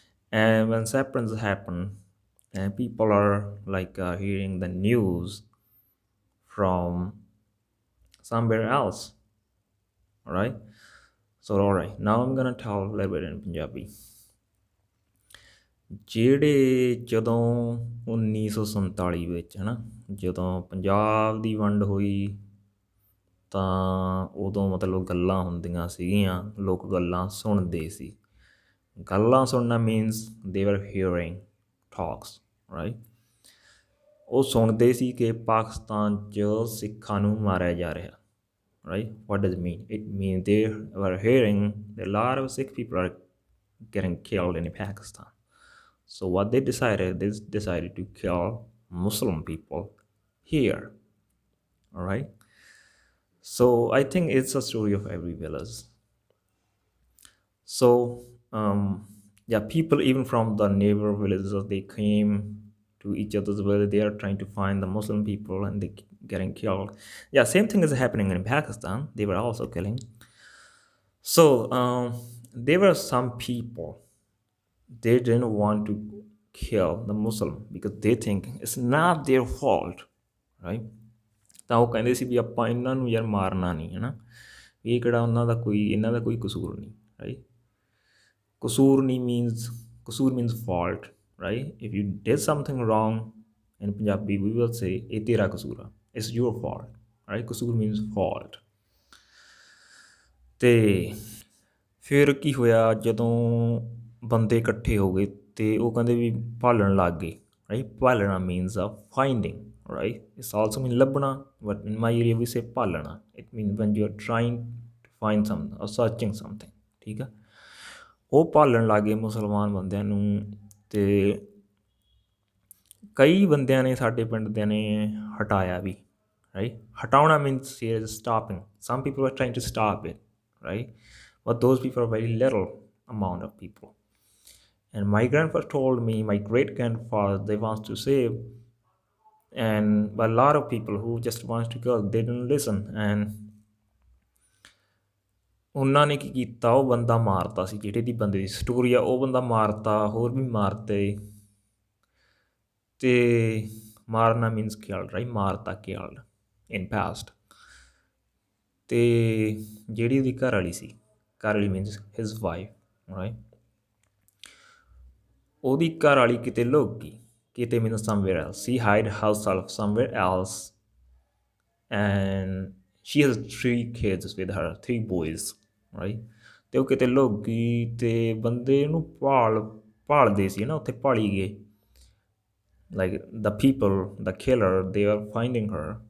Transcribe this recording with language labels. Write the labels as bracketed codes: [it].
[en] And when separations happen, and people are hearing the news from somewhere else, all right. So all right, now I'm gonna tell a little bit in Punjabi. [pa] ਜਿਹੜੇ ਜਦੋਂ 1947 ਵਿੱਚ ਹੈ ਨਾ ਜਦੋਂ ਪੰਜਾਬ ਦੀ ਵੰਡ ਹੋਈ ਤਾਂ ਉਦੋਂ ਮਤਲਬ ਗੱਲਾਂ ਹੁੰਦੀਆਂ ਸੀਗੀਆਂ ਲੋਕ ਗੱਲਾਂ ਸੁਣਦੇ ਸੀ ਗੱਲਾਂ ਸੁਣਨਾ [en] means they were hearing talks right [pa] ਉਹ ਸੁਣਦੇ ਸੀ ਕਿ ਪਾਕਿਸਤਾਨ 'ਚ ਸਿੱਖਾਂ ਨੂੰ ਮਾਰਿਆ ਜਾ ਰਿਹਾ [en] right what does it mean it means they were hearing that a lot of Sikh people are getting killed in Pakistan. So what they decided to kill Muslim people here. All right. So I think it's a story of every village. So yeah, people even from the neighbor villages they came to each other's village. They are trying to find the Muslim people and they getting killed. Yeah, same thing is happening in Pakistan. They were also killing. So there were some people they didn't want to kill the Muslim because they think it's not their fault, right? [pa] ਤਾਂ ਉਹ ਕਹਿੰਦੇ ਸੀ ਵੀ ਆਪਾਂ ਇਹਨਾਂ ਨੂੰ ਯਾਰ ਮਾਰਨਾ ਨਹੀਂ ਹੈ ਨਾ ਇਹ ਕਿਹੜਾ ਉਹਨਾਂ ਦਾ ਕੋਈ ਇਹਨਾਂ ਦਾ ਕੋਈ ਕਸੂਰ ਨਹੀਂ ਰਾਈਟ ਕਸੂਰ ਨਹੀਂ means Kasur means fault [en] right if you did something wrong in Punjabi we will say [pa] ਇਹ ਤੇਰਾ ਕਸੂਰ ਆ [en] it's your fault [pa] right Kasur means fault ਤੇ ਫਿਰ ਕੀ ਹੋਇਆ ਜਦੋਂ ਬੰਦੇ ਇਕੱਠੇ ਹੋ ਗਏ ਤੇ ਉਹ ਕਹਿੰਦੇ ਵੀ ਭਾਲਣ ਲੱਗ ਗਏ ਰਾਈਟ ਭਾਲਣਾ ਮੀਨਸ ਆ finding [en] right it's also mean labna but in my area we say palana it means when you're trying to find something or searching something, [pa] ਠੀਕ ਆ। ਉਹ ਭਾਲਣ ਲੱਗ ਗਏ ਮੁਸਲਮਾਨ ਬੰਦਿਆਂ ਨੂੰ, ਅਤੇ ਕਈ ਬੰਦਿਆਂ ਨੇ ਸਾਡੇ ਪਿੰਡ ਦਿਆਂ ਨੇ ਹਟਾਇਆ ਵੀ, right? [en] ਹਟਾਉਣਾ means here is stopping. Some people are trying to stop it, right? But those people are very little amount of people. And my grandfather told me, my great grandfather, they want to save, and a lot of people who just wants to go, they didn't listen. [pa] And ਉਹਨਾਂ ਨੇ ਕੀ ਕੀਤਾ, ਉਹ ਬੰਦਾ ਮਾਰਤਾ ਸੀ, ਜਿਹੜੇ ਦੀ ਬੰਦੇ ਦੀ story ਆ, ਉਹ ਬੰਦਾ ਮਾਰਤਾ, ਹੋਰ ਵੀ ਮਾਰਤੇ, ਅਤੇ ਮਾਰਨਾ ਮੀਨਸ killed, right? [en] ਮਾਰਤਾ, killed in past। [pa] ਅਤੇ ਜਿਹੜੀ ਉਹਦੀ ਘਰ ਵਾਲੀ ਸੀ, ਘਰ ਵਾਲੀ ਮੀਨਸ [en] his wife, [pa] right? ਉਹਦੀ ਘਰ ਵਾਲੀ ਕਿਤੇ ਲੁੱਕ ਗਈ, ਕਿਤੇ means [en] somewhere else. She hid herself somewhere else, and she has 3 kids with her, 3 boys, right? [pa] ਅਤੇ ਉਹ ਕਿਤੇ ਲੁੱਕ ਗਈ, ਅਤੇ ਬੰਦੇ ਉਹਨੂੰ ਭਾਲਦੇ ਸੀ ਨਾ, ਉੱਥੇ ਭਾਲੀ ਗਏ, [en] like the people, the killer, they are finding her.